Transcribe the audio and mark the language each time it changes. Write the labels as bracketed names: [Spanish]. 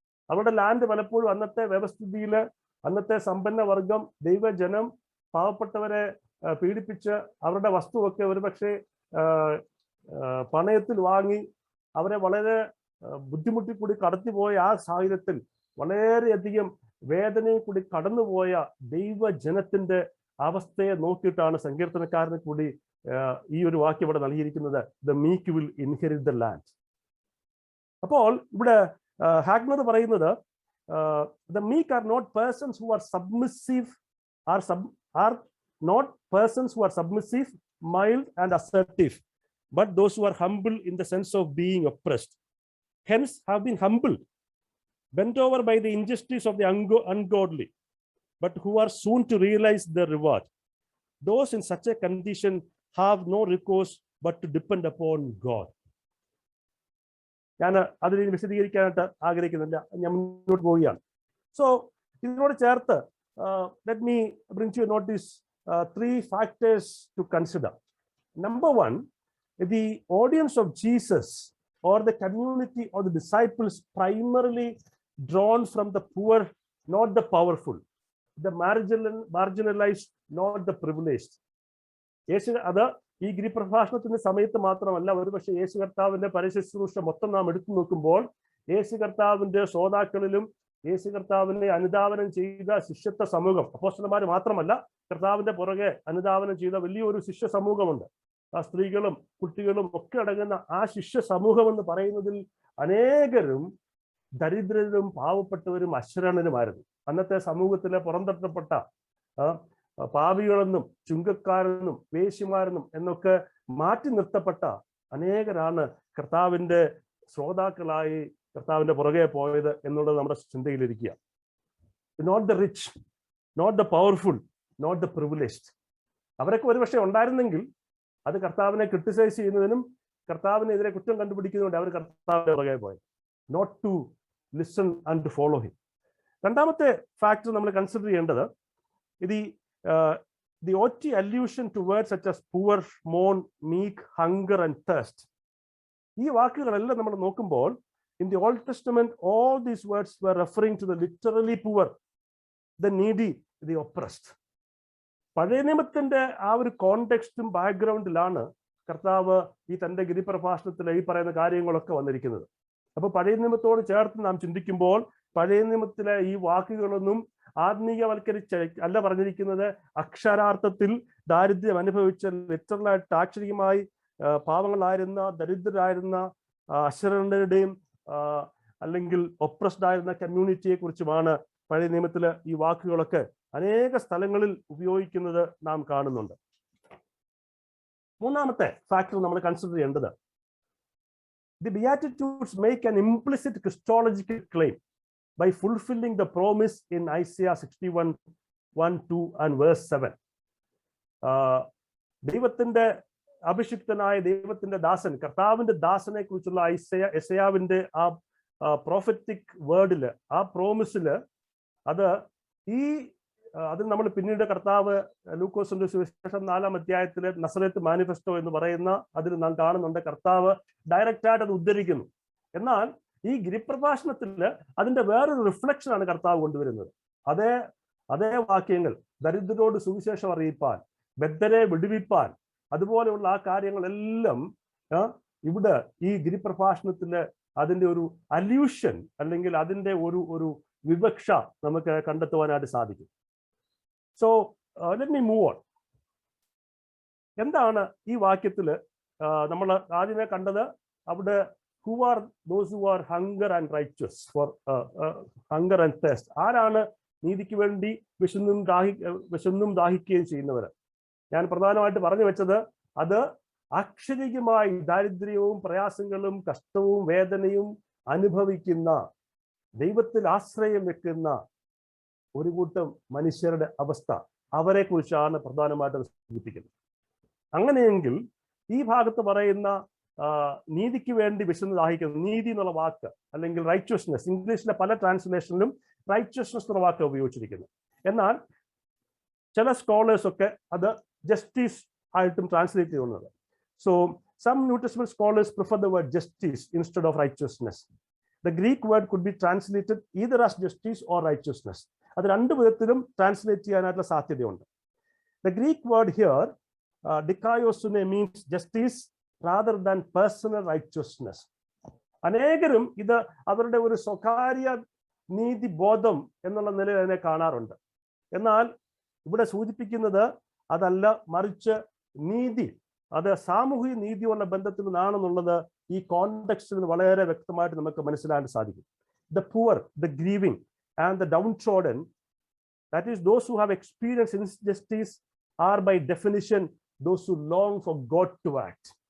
[Malayalam] അവരുടെ ലാൻഡ് പലപ്പോഴും അന്നത്തെ വ്യവസ്ഥിതിയില് അന്നത്തെ സമ്പന്ന വർഗം ദൈവജനം പാവപ്പെട്ടവരെ പീഡിപ്പിച്ച് അവരുടെ വസ്തുവൊക്കെ ഒരുപക്ഷെ പണയത്തിൽ വാങ്ങി അവരെ വളരെ ബുദ്ധിമുട്ടി കൂടി കടത്തിപ്പോയ ആ സാഹചര്യത്തിൽ വളരെയധികം വേദനയിൽ കൂടി കടന്നുപോയ ദൈവജനത്തിന്റെ അവസ്ഥയെ നോക്കിയിട്ടാണ് സങ്കീർത്തനക്കാരന് കൂടി ഈ ഒരു വാക്യം ഇവിടെ നൽകിയിരിക്കുന്നത്, [English] The meek will inherit the land. [Malayalam] അപ്പോൾ ഇവിടെ ഹാഗ്നർ പറയുന്നത് [English] the meek are not persons who are submissive, are not persons who are submissive, mild and assertive, but those who are humble in the sense of being oppressed, hence have been humbled, bent over by the injustice of the ungodly, but who are soon to realize their reward. Those in such a condition have no recourse but to depend upon God. [Malayalam] ഞാൻ അതിനെ വിശദീകരിക്കാനായിട്ട് ആഗ്രഹിക്കുന്നില്ല, ഞാൻ മുന്നോട്ട് പോവുകയാണ്. [English] so [Malayalam] ഇതിനോട് ചേർത്ത് [English] Let me bring to your notice 3 factors to consider. Number 1, the audience of Jesus or the community or the disciples primarily drawn from the poor, not the powerful, the marginalized, not the privileged. [Malayalam] യേശു അത് ഈ ഗിരിപ്രഭാഷണത്തിന്റെ സമയത്ത് മാത്രമല്ല, ഒരുപക്ഷെ യേശു കർത്താവിന്റെ പരശുശ്രൂഷ മൊത്തം നാം എടുത്തു നോക്കുമ്പോൾ യേശു കർത്താവിന്റെ ശ്രോതാക്കളിലും യേശു കർത്താവിനെ അനുധാവനം ചെയ്ത ശിഷ്യത്വ സമൂഹം, അപ്പോസ്തലന്മാർ മാത്രമല്ല, കർത്താവിന്റെ പുറകെ അനുധാവനം ചെയ്ത വലിയൊരു ശിഷ്യ സമൂഹമുണ്ട്. ആ സ്ത്രീകളും കുട്ടികളും ഒക്കെ അടങ്ങുന്ന ആ ശിഷ്യ സമൂഹം എന്ന് പറയുന്നതിൽ അനേകരും ദരിദ്രരും പാവപ്പെട്ടവരും അശരണരുമായിരുന്നു. അന്നത്തെ സമൂഹത്തിലെ പുറന്തട്ടപ്പെട്ട പാപികളെന്നും ചുങ്കക്കാരെന്നും വേശ്യമാരെന്നും എന്നൊക്കെ മാറ്റി നിർത്തപ്പെട്ട അനേകരാണ് കർത്താവിന്റെ ശ്രോതാക്കളായി കർത്താവിന്റെ പുറകെ പോയത് എന്നുള്ളത് നമ്മുടെ ചിന്തയിലിരിക്കുക. [English] Not the rich, not the powerful, not the privileged. [Malayalam] അവരൊക്കെ ഒരുപക്ഷെ ഉണ്ടായിരുന്നെങ്കിൽ അത് കർത്താവിനെ ക്രിട്ടിസൈസ് ചെയ്യുന്നതിനും കർത്താവിനെതിരെ കുറ്റം കണ്ടുപിടിക്കുന്നതുകൊണ്ട് അവർ കർത്താവിന്റെ പുറകെ പോയത്. [English] Not to listen and to follow him. [Malayalam] രണ്ടാമത്തെ ഫാക്ടർ നമ്മൾ കൺസിഡർ ചെയ്യേണ്ടത് [English] the OT allusion to words such as poor, mourn, meek, hunger and thirst. [Malayalam] ഈ വാക്കുകളെല്ലാം നമ്മൾ നോക്കുമ്പോൾ [English] in the Old Testament all these words were referring to the literally poor, the needy, the oppressed. [Malayalam] പഴയ നിയമത്തിന്റെ ആ ഒരു കോണ്ടെക്സ്റ്റും ബാക്ക്ഗ്രൗണ്ടിലാണ് കർത്താവ് ഈ തന്റെ ഗിരിപ്രഭാഷണത്തിൽ ഈ പറയുന്ന കാര്യങ്ങളൊക്കെ വന്നിരിക്കുന്നത്. അപ്പൊ പഴയ നിയമത്തോട് ചേർത്ത് നാം ചിന്തിക്കുമ്പോൾ പഴയ നിയമത്തിലെ ഈ വാക്കുകളൊന്നും ആത്മീയവൽക്കരിച്ച അല്ല പറഞ്ഞിരിക്കുന്നത്. അക്ഷരാർത്ഥത്തിൽ ദാരിദ്ര്യം അനുഭവിച്ച ലിറ്ററലായിട്ട് ആക്ഷരികമായി പാവങ്ങളായിരുന്ന ദരിദ്രരായിരുന്ന അശരണരുടെയും അല്ലെങ്കിൽ ഒപ്രസ്ഡ് ആയിരുന്ന കമ്മ്യൂണിറ്റിയെ കുറിച്ചുമാണ് പഴയ നിയമത്തില് ഈ വാക്കുകളൊക്കെ അനേക സ്ഥലങ്ങളിൽ ഉപയോഗിക്കുന്നത് നാം കാണുന്നുണ്ട്. മൂന്നാമത്തെ ഫാക്ടർ നമ്മൾ കൺസിഡർ ചെയ്യേണ്ടത് [English] the Beatitudes make an implicit Christological claim by fulfilling the promise in Isaiah 61:1-2 and verse 7. [Malayalam] ദൈവത്തിന്റെ അഭിഷിക്തനായ ദൈവത്തിന്റെ ദാസൻ, കർത്താവിന്റെ ദാസനെ കുറിച്ചുള്ള യെശയ്യാവിന്റെ ആ പ്രോഫറ്റിക് വേർഡില്, ആ പ്രോമിസില് അത് നമ്മൾ പിന്നീട് കർത്താവ് ലൂക്കോസിന്റെ സുവിശേഷം 4-ാം അധ്യായത്തിലെ നസറേത്ത് മാനിഫെസ്റ്റോ എന്ന് പറയുന്ന അതിൽ നാം കാണുന്നുണ്ട്. കർത്താവ് ഡയറക്റ്റ് ആയിട്ട് അത് ഉദ്ധരിക്കുന്നു. എന്നാൽ ഈ ഗിരിപ്രഭാഷണത്തില് അതിന്റെ വേറൊരു റിഫ്ലക്ഷൻ ആണ് കർത്താവ് കൊണ്ടുവരുന്നത്. അതേ വാക്യങ്ങൾ, ദരിദ്രരോട് സുവിശേഷം അറിയിപ്പാൻ, ബദ്ധരെ വിടുവിപ്പാൻ, അതുപോലെയുള്ള ആ കാര്യങ്ങളെല്ലാം ഇവിടെ ഈ ഗിരിപ്രഭാഷണത്തില് അതിന്റെ ഒരു അല്യൂഷൻ അല്ലെങ്കിൽ അതിന്റെ ഒരു വിവക്ഷ നമുക്ക് കണ്ടെത്തുവാനായിട്ട് സാധിക്കും. [English] So let me move on. [Malayalam] എന്താണ് ഈ വാക്യത്തില് നമ്മൾ ആദ്യമേ കണ്ടത്? അവിടെ [English] who are those who are hunger and righteous, for hunger and thirst. [Malayalam] ആരാണ് നീതിക്ക് വേണ്ടി വിശന്നും ദാഹിക്കുകയും ചെയ്യുന്നവർ? ഞാൻ പ്രധാനമായിട്ട് പറഞ്ഞു വെച്ചത് അത് അക്ഷരികമായി ദാരിദ്ര്യവും പ്രയാസങ്ങളും കഷ്ടവും വേദനയും അനുഭവിക്കുന്ന, ദൈവത്തിൽ ആശ്രയം വെക്കുന്ന ഒരു കൂട്ടം മനുഷ്യരുടെ അവസ്ഥ, അവരെ കുറിച്ചാണ് പ്രധാനമായിട്ടും സൂചിപ്പിക്കുന്നത്. അങ്ങനെയെങ്കിൽ ഈ ഭാഗത്ത് പറയുന്ന നീതിക്ക് വേണ്ടി വിശന്ന് ദാഹിക്കുന്നത്, നീതി എന്നുള്ള വാക്ക് അല്ലെങ്കിൽ റൈറ്റ്വസ്നെസ്, ഇംഗ്ലീഷിലെ പല ട്രാൻസ്ലേഷനിലും റൈറ്റ്വസ്നെസ് എന്നുള്ള വാക്ക് ഉപയോഗിച്ചിരിക്കുന്നു. എന്നാൽ ചില സ്കോളേഴ്സ് ഒക്കെ അത് ജസ്റ്റിസ് ആയിട്ടും ട്രാൻസ്ലേറ്റ് ചെയ്യുന്നത്. [English] So some new testament scholars prefer the word justice instead of righteousness. The Greek word could be translated either as justice or righteousness. [Malayalam] അത് രണ്ടു വിധത്തിലും ട്രാൻസ്ലേറ്റ് ചെയ്യാനായിട്ടുള്ള സാധ്യതയുണ്ട്. [English] The Greek word here, dikaiosune, means justice rather than personal righteousness. [Malayalam] അനേകരും ഇത് അവരുടെ ഒരു സ്വകാര്യ നീതി ബോധം എന്നുള്ള നിലയിൽ അതിനെ കാണാറുണ്ട്. എന്നാൽ ഇവിടെ സൂചിപ്പിക്കുന്നത് അതല്ല, മറിച്ച് നീതി, അത് സാമൂഹിക നീതിയുള്ള ബന്ധത്തിൽ നിന്നാണെന്നുള്ളത് ഈ കോണ്ടെക്സ്റ്റിൽ നിന്ന് വളരെ വ്യക്തമായിട്ട് നമുക്ക് മനസ്സിലാക്കാൻ സാധിക്കും. [English] The poor, the grieving and the downtrodden, that is those who have experienced injustice, are by definition those who long for God to act.